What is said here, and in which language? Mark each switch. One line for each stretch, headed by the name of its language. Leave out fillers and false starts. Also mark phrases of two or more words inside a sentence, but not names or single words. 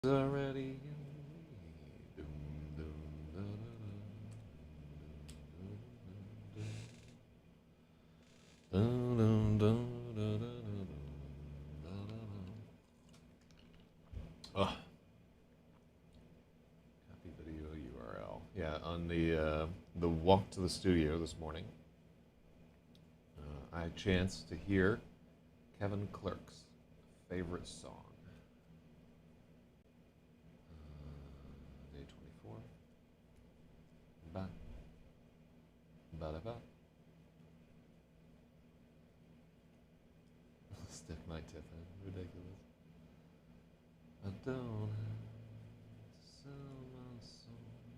English: Already. Oh, copy video URL. Yeah, on the walk to the studio this morning, I chanced to hear Kevin Clark's favorite song. Day 24. Ba ba da ba. Stick my tip in. Ridiculous. I don't have to sell my soul.